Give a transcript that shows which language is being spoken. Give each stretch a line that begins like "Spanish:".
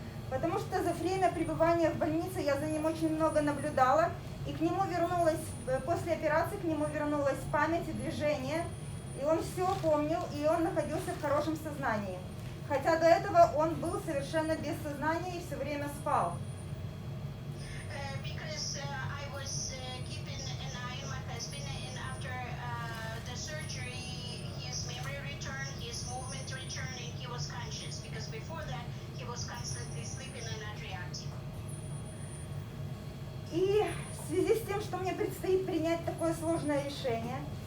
Russian: Потому что за время пребывания в больнице я за ним очень много наблюдала, и к нему вернулась, после операции к нему вернулась память и движение, и он все помнил, и он находился в хорошем сознании. Хотя до этого он был совершенно без сознания и все время спал.
English: Because I was keeping an eye on my husband, and after the surgery, his memory returned, his movement returned, and he was conscious. Because before that, he was constantly sleeping and not reacting.
Russian: И в связи с тем, что мне предстоит принять такое сложное решение,